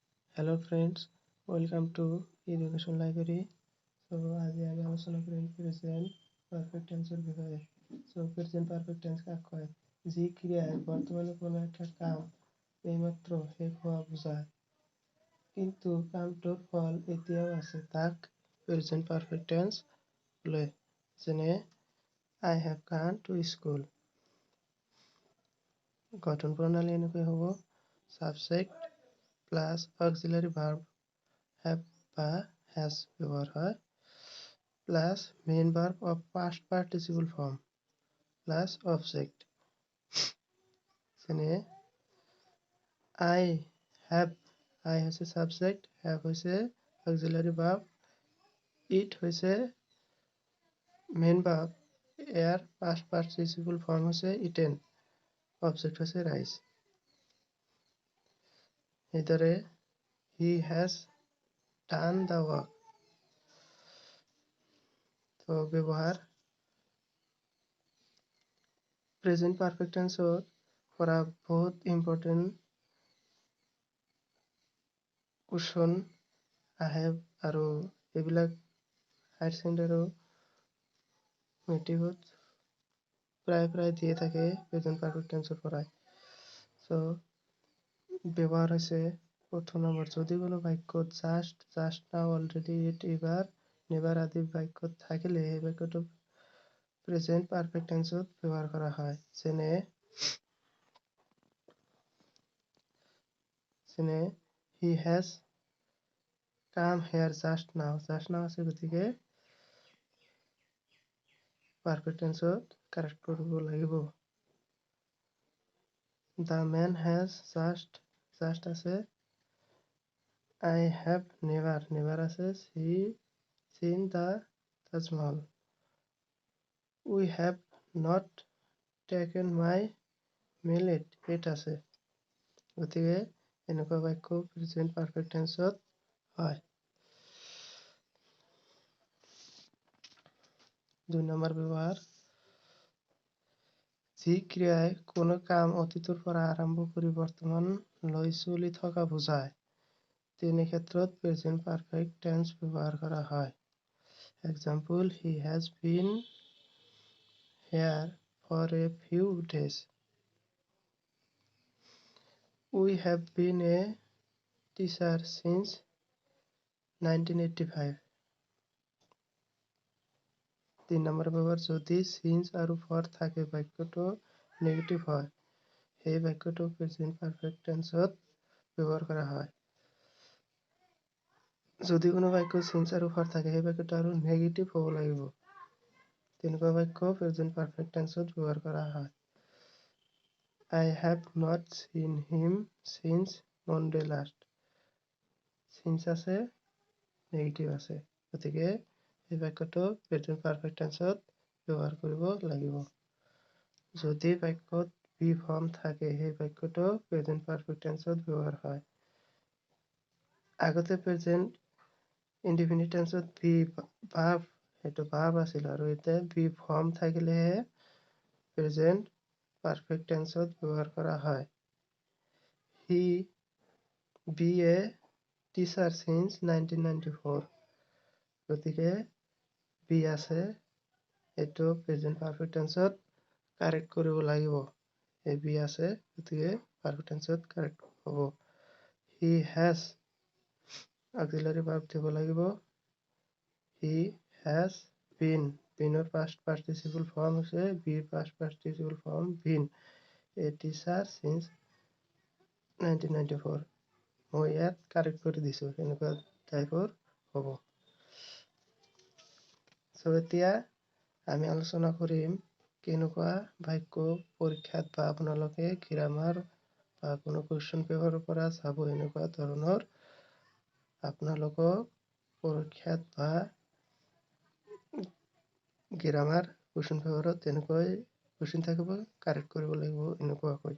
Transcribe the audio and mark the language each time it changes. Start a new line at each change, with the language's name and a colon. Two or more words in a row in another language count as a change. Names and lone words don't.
English: Hello friends, welcome to Education Library.
Assamese: So আজি আমি আলোচনা কৰিম
English: present perfect tenseৰ
Assamese: বিষয়ে।
English: present perfect tense
Assamese: কাক কয়? যি ক্ৰিয়াই বৰ্তমানৰ কোনো এটা কাম এইমাত্ৰ শেষ হোৱা বুজায়, কিন্তু কামটোৰ ফল এতিয়াও আছে, তাক
English: present perfect tense
Assamese: বোলে।
English: যেনে I have gone to school।
Assamese: গঠন প্ৰণালী এনেকৈ হ'ব:
English: subject plus auxiliary verb have বা has
Assamese: ব্যবহার হয়,
English: plus main verb of past participle form plus object.
Assamese: যেনে
English: I have,
Assamese: I হৈছে সাবজেক্ট, have হৈছে
English: auxiliary verb,
Assamese: it হৈছে
English: main verb,
Assamese: ইয়াৰ
English: past participle form
Assamese: হৈছে eaten, অবজেক্ট হৈছে রাইস।
English: এইদৰে he has done the work।
Assamese: তো ব্যৱহাৰ:
English: present perfect tenseৰ
Assamese: পৰা বহুত
English: important question
Assamese: আহে আৰু এইবিলাক
English: higher secondary
Assamese: আৰু মেট্ৰিকত প্ৰায় দিয়ে থাকে
English: present perfect tenseৰ
Assamese: পৰাই। ব্যৱহাৰ হৈছে: প্ৰথম নম্বৰ, যদি কোনো বাক্যত জাষ্ট,
English: just now,
Assamese: অলৰেডি, ইট, এইবাৰ, নেভাৰ আদি বাক্য থাকিলে সেই বাক্যটো
English: present perfect tenseত
Assamese: ব্যৱহাৰ কৰা হয়।
English: যেনে he has come here just now, just now
Assamese: আছে গতিকে
English: perfect tenseত correct
Assamese: কৰিব লাগিব।
English: the man has just, just আছে, I have never, never আছে, seen the Taj Mahal, we have not taken my meal yet
Assamese: আছে, গতিকে এনেকুৱা বাক্য
English: present perfect tenseত হয়।
Assamese: 2 নম্বৰ ব্যৱহাৰ: যি ক্ৰিয়াই কোনো কাম অতীতৰ পৰা আৰম্ভ কৰি বৰ্তমানলৈ চলি থকা বুজায়, তেনে ক্ষেত্ৰত
English: present perfect tense
Assamese: ব্যৱহাৰ কৰা হয়।
English: এক্সাম্পল: he has been here for a few days, we have been a teacher since 1985।
Assamese: 3 নম্বৰ ব্যৱহাৰ: যদি since আৰু for থাকে, বাক্যটো নেগেটিভ হয়, সেই বাক্যটো
English: present perfect tenseত
Assamese: ব্যৱহাৰ কৰা হয়। যদি কোনো বাক্যত since আৰু for থাকে, সেই বাক্যটো আৰু নেগেটিভ হ'ব লাগিব, তেনেকুৱা বাক্য
English: present perfect tenseত
Assamese: ব্যৱহাৰ কৰা হয়।
English: I have not seen him since Monday last, since
Assamese: আছে, নেগেটিভ আছে, গতিকে এই বাক্যটো
English: present perfect tenseত
Assamese: ব্যৱহাৰ কৰিব লাগিব। যদি বাক্যত
English: be form
Assamese: থাকে, সেই বাক্যটো
English: present perfect tenseত
Assamese: ব্যৱহাৰ হয়। আগতে
English: present indefinite tenseত be verb,
Assamese: সেইটো ভার্ব আছিল, আৰু এতিয়া
English: be form
Assamese: থাকিলেহে
English: present perfect tenseত
Assamese: ব্যৱহাৰ কৰা হয়।
English: he be a teacher since 1994,
Assamese: গতিকে বি আছে, এইটো
English: present perfect tenseত correct
Assamese: কৰিব লাগিব। এই বি আছে, গতিকে
English: perfect tenseত correct
Assamese: হ'ব।
English: he has auxiliary verb
Assamese: দিব লাগিব।
English: he has been, beenৰ past participle form হৈছে, beৰ past participle form been, a teacher since 1994।
Assamese: মই ইয়াত কাৰেক্ট কৰি দিছো, এনেকুৱা টাইপৰ হ'ব। এতিয়া আমি আলোচনা কৰিম কেনেকুৱা বাক্য পৰীক্ষাত বা আপোনালোকে গ্ৰামাৰ বা কোনো
English: question paperৰ
Assamese: পৰা চাব, এনেকুৱা ধৰণৰ আপোনালোকক পৰীক্ষাত বা
English: grammar question paperত
Assamese: তেনেকৈ কুৱেশ্যন থাকিব, কাৰেক্ট কৰিব লাগিব এনেকুৱাকৈ।